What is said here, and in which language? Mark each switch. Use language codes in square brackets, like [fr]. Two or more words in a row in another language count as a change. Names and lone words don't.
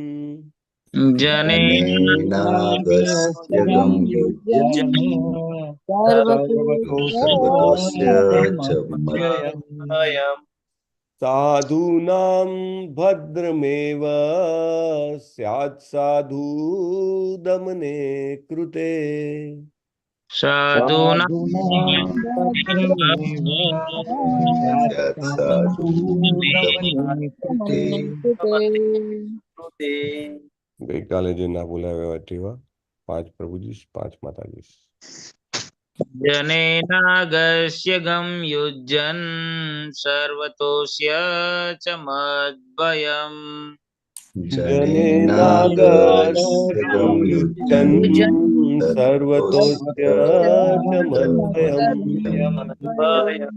[sa] जनेनागस्य गं युज्यन् सर्वतोस्य च मद्भयम् साधूनां भद्रमेव स्यात् साधु दमने कृते [gu] ગઈકાલે જે ના બોલાવ્યા તેવા 5 પ્રભુજી 5 માતાજી. [sa] जनेनागस्य गं युज्यन् सर्वतोस्य च मद्भयम् जनेनागस्य गं युज्यन् सर्वतोस्य च मद्भयम्